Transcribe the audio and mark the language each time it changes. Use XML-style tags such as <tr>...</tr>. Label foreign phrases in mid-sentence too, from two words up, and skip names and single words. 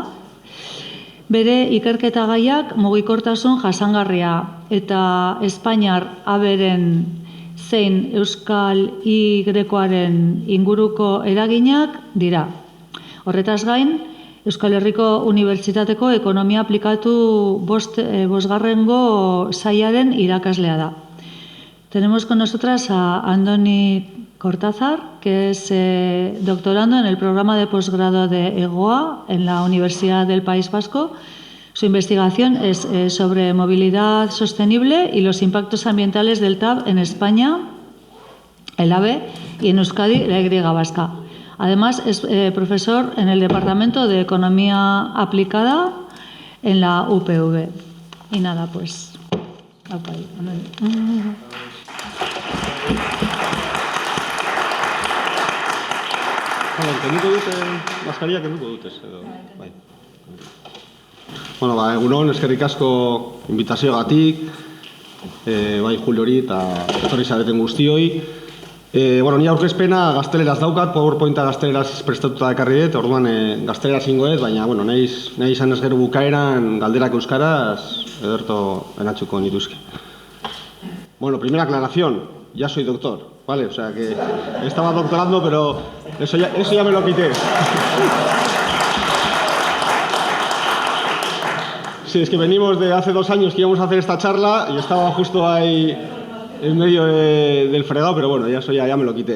<eu>Bere ikerketa gaiak mugikortasun jasangarria eta Espainiar aberen zein Euskal Y-aren inguruko eraginak dira. Horretaz gain, Euskal Herriko Unibertsitateko Ekonomia aplikatu bosgarrengo sailaren irakaslea da.</eu> <es>Tenemos con nosotras a Andoni Kortazar, que es doctorando en el programa de posgrado de EGOA en la Universidad del País Vasco. Su investigación es sobre movilidad sostenible y los impactos ambientales del TAV en España, el AVE, y en Euskadi, la Y vasca. Además, es profesor en el Departamento de Economía Aplicada en la UPV. Y nada, pues...</es> <eu>Kenduko dute maskaria, kenduko dute. Bueno, egunon, eskerrik asko invitazioagatik, bai Juliori eta etorri zareten guztioi. Ni aurkezpena gazteleraz daukat, PowerPointa gazteleraz prestatuta ekarri dut, orduan gazteleraz ingo ez, baina nahi izan ez gero bukaeran galderak euskaraz ederto enatxuko nituzke.</eu> <es>Primera aclaración, ya soy doctor, ¿vale? O sea que estaba doctorando, pero eso ya me lo quité. Sí, es que venimos de hace 2 años que íbamos a hacer esta charla y estaba justo ahí en medio del fregado, pero bueno, ya eso ya me lo quité.</es>